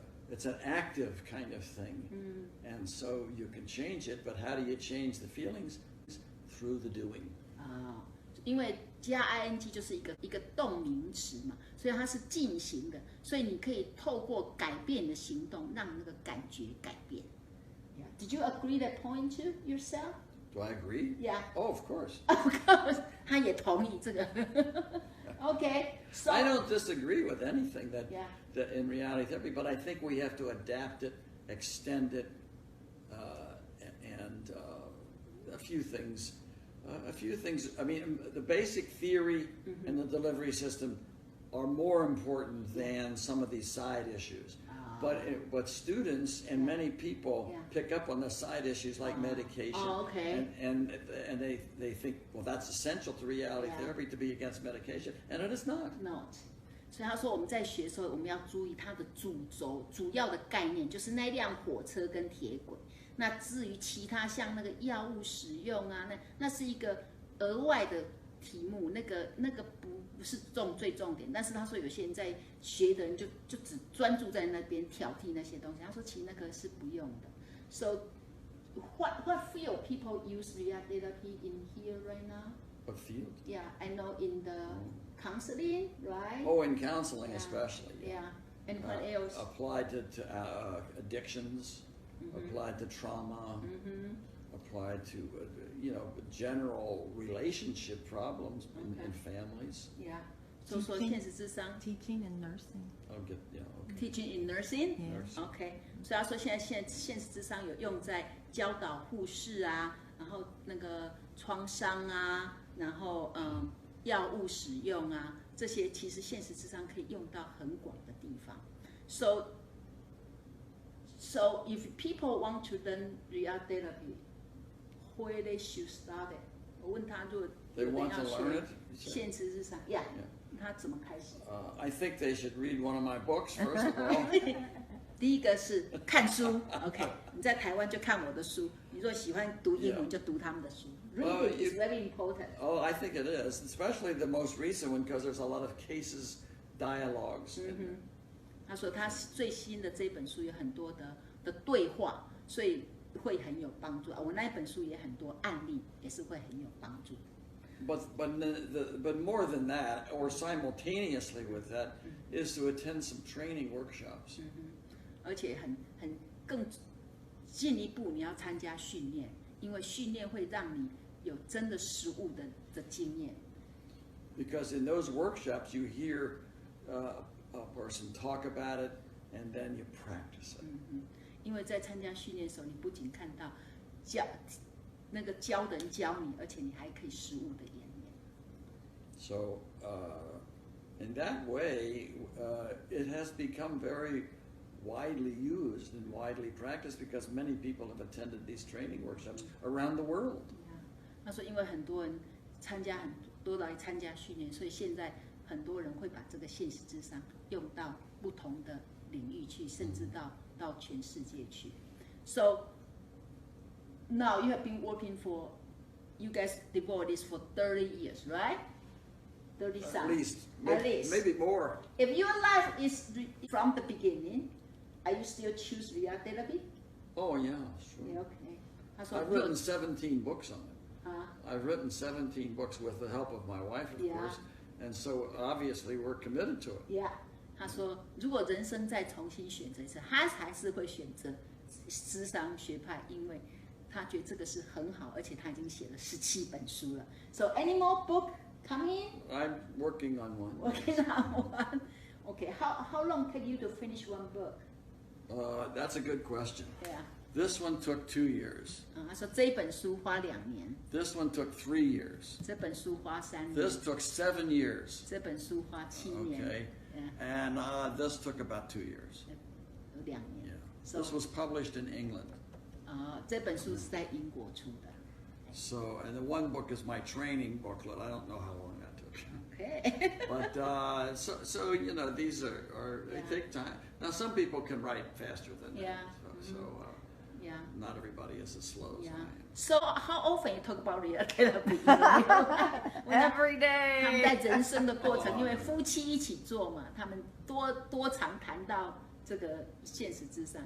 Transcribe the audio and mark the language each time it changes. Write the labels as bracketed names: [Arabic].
[English] It's an active kind of thing, and so you can change it. But how do you change the feelings? Through the doing. [Chinese] 因为加 ing 就是一个动名词嘛，所以它是进行的，所以你可以透过改变的行动，让那个感觉改变。 [English] Yeah. Did you agree that point too yourself? Do I agree? Yeah. Oh, of course. Of course， [Chinese] 他也同意这个。 [English] Okay. So I don't disagree with anything that in reality therapy, but I think we have to adapt it, extend it, and a few things. I mean, the basic theory and the delivery system are more important than some of these side issues. But students and many people pick up on the side issues like medication. Okay. And they think, well, that's essential to reality therapy to be against medication, and it is not. Not. [Chinese] 所以他说我们在学的时候，我们要注意它的主要的概念，就是那辆火车跟铁轨。那至于其他像那个药物使用啊，那是一个额外的题目，那个不是最重点。但是他说有些人在学的人就只专注在那边挑剔那些东西。他说其实那个是不用的。 [English] So what field people use RIA therapy in here right now? What field? Yeah, I know in the counseling, right? Oh, in counseling especially. Yeah. And what else? Applied to addictions. Applied to trauma, applied to general relationship problems in families. Yeah. So [Chinese] 现实諮商 [English] teaching and nursing. Teaching in nursing. Nursing. OK. [Chinese] 所以他说现实諮商有用在教导护士啊，然后那个创伤啊，然后药物使用啊，这些其实现实諮商可以用到很广的地方。 [English] So if people want to learn RIA therapy, where they should start it? [Chinese] 我问他，如果 [English] They want to learn it? [Chinese] 现实諮商 ，Yeah， 他怎么开始 [English] I think they should read one of my books first of all. [Chinese] 第一个是看书 ，OK， 你在台湾就看我的书，你如果喜欢读英文就读他们的书。 [English] Reading is very important. Oh, I think it is, especially the most recent one because there's a lot of cases, dialogues. [Chinese] 他说他最新的这本书有很多的对话，所以会很有帮助。我那一本书也很多案例，也是会很有帮助。 [English] But more than that, or simultaneously with that, is to attend some training workshops. [Chinese] 而且更进一步，你要参加训练，因为训练会让你有真的实务的经验。 [English] Because in those workshops, you hear a person talk about it, and then you practice it. [Chinese] 因为在参加训练的时候，你不仅看到教的人教你，而且你还可以实务的演练。 [English] So, in that way, it has become very widely used and widely practiced because many people have attended these training workshops around the world. [Chinese] 他说，因为很多人都来参加训练，所以现在很多人会把这个现实諮商用到不同的领域去，甚至到全世界去。 [English] So now you have been working for, you guys devoted this for 30 years, right? 30 something. At least. Maybe more. If your life is from the beginning, are you still choose RIA therapy? Oh yeah, sure. Yeah, okay. [Chinese] 他说 [English] I've written 17 books on it. I've written 17 books with the help of my wife, of course, and so obviously we're committed to it. Yeah. [Chinese] 他说，如果人生再重新选择一次，他还是会选择諮商学派，因为他觉得这个是很好，而且他已经写了17本书了。 [English] So any more book coming? I'm working on one. Working on one. Okay. How long take you to finish one book? That's a good question. Yeah. This one took 2 years. [Chinese] 他说这一本书花2年， [English] This one took 3 yeyears. [Chinese] 这本书花3年， [English] This took 7 years. [Chinese] 这本书花7年 [English] Okay. Yeah. And this took about 2 years. [Chinese] 有2年。 [English] Yeah. So This was published in England. 这本书是在英国出的。 So, and the one book is my training booklet. I don't know how long that took. Okay. But so you know, these are they take time. Now some people can write faster than that. Yeah. So Yeah. not everybody is as slow as I Yeah. am. So how often you talk about real therapy? Every [Chinese] 他们 [English] day. [Chinese] 在人生的过程，因为夫妻一起做嘛，他们多常谈到这个现实之上。